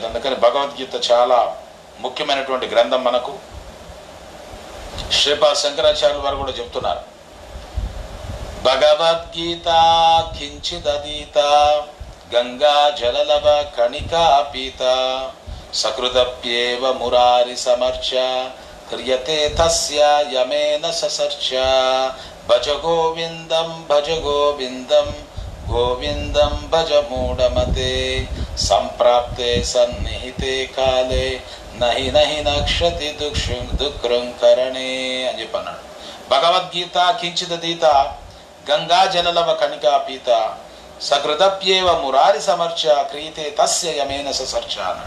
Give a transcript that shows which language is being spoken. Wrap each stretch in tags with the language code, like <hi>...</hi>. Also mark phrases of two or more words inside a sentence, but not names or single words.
<te>అందుకని భగవద్గీత చాలా ముఖ్యమైనటువంటి గ్రంథం మనకు. శ్రీపాద శంకరాచార్యుల వారు కూడా చెప్తున్నారు,</te> <sa>భగవద్గీత కించిదీత గంగా జలలవ కణికా పీత సకృతప్యేవ మురారి సమర్చ క్రియతే తస్య యమేన ససర్చ భజ గోవిందం గోవిందం భజ మూఢమతే సంప్రాప్తే సన్నిహితే కాలే నహి నహి నక్షతి దుఃఖృంకరణే</sa> <te>అని చెప్పన్నాడు.</te> <sa>భగవద్గీత కించిదీత గంగా జలలవ కణికా పీత సకృతప్యేవ మురారి సమర్చ క్రియతే తస్య యమేన ససర్చ అన్నాడు.</sa>